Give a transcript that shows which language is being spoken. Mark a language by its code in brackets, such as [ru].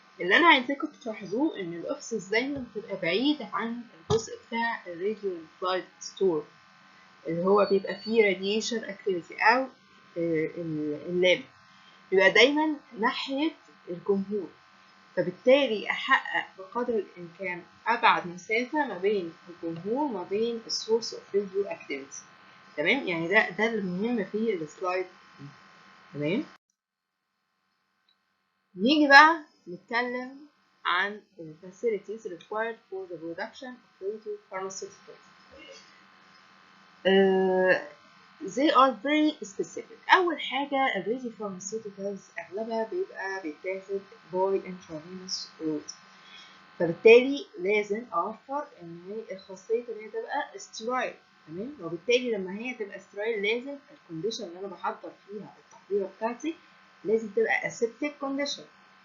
[ar] اللي انا عايزاكم تلاحظوه ان الاوفيسز دايما بتبقى بعيدة عن الجزء بتاع الراديو نيوكلايد ستور اللي هو بيبقى فيه radiation activity او اللاب، بيبقى دايما ناحية الجمهور، فبالتالي أحقق بقدر الإمكان أبعد مسافة ما بين الجمهور وما بين السورس اوف راديو اكتيفيتي. تمام؟ يعني ده المهم في السلايد دي. تمام؟ نيجي بقى نتكلم عن ال [en] facilities required for the production of radiopharmaceuticals. They are very specific. [ar] أول حاجة ال radiopharmaceuticals أغلبها بيبقى بيتاخد [en] by intravenous route، [ar] فبالتالي لازم أوفر إن هي الخاصية إن هي تبقى sterile. تمام؟ وبالتالي لما هي تبقى sterile لازم الكونديشن اللي أنا بحضر فيها التحضيرة بتاعتي لازم تبقى [en] aseptic condition.